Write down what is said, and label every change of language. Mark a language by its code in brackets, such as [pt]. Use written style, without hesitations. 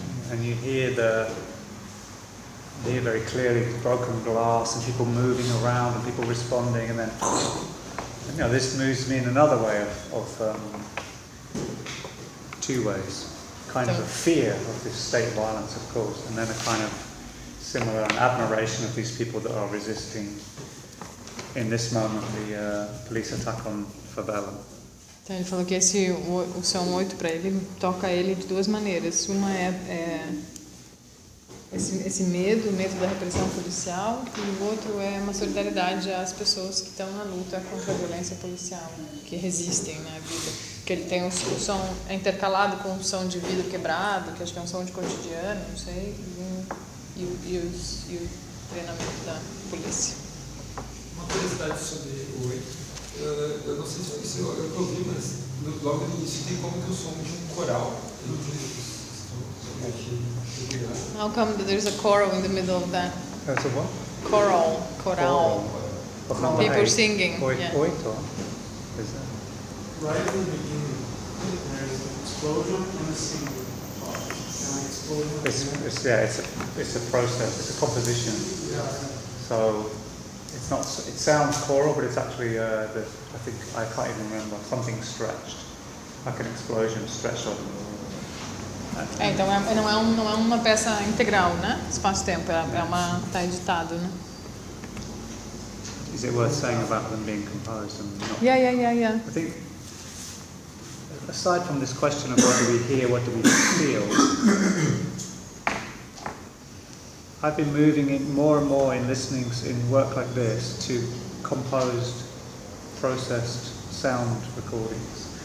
[en] And you hear they hear very clearly broken glass and people moving around and people responding and then, you know, this moves me in another way of two ways. Kind of a fear of this state violence, of course, and then a kind of similar admiration of these people that are resisting in this moment the police attack on favela. [pt] Então ele falou que esse o som 8 para ele toca ele de duas maneiras. Uma é esse medo, o medo da repressão policial, e o outro é uma solidariedade às pessoas que estão na luta contra a violência policial, que resistem na vida. Que ele tem um som intercalado com um som de vidro quebrado, que acho que é um som de cotidiano, não sei, e o treinamento da polícia. Uma curiosidade sobre o 8, eu não sei se foi isso, eu ouvi, mas logo no início tem como que o som de um coral. [en] How come that there's a coral in the middle of that? That's a what? Coral. Coral. People eight. Singing. [pt] Oito. [en] Yeah. [pt] Oito. [en] Is that? Right in the beginning, there's an explosion and a singing part. It's a process. It's a composition. Yeah. So it's not. It sounds choral, but it's actually I think I can't even remember something stretched, like an explosion stretched on. [pt] É, então não é uma peça integral, né? Espaço-tempo, tá editado, né? [en] Is it worth saying about them being composed and not? Yeah. I think, aside from this question of what do we hear, what do we feel, I've been moving in more and more in listening in work like this to composed, processed sound recordings.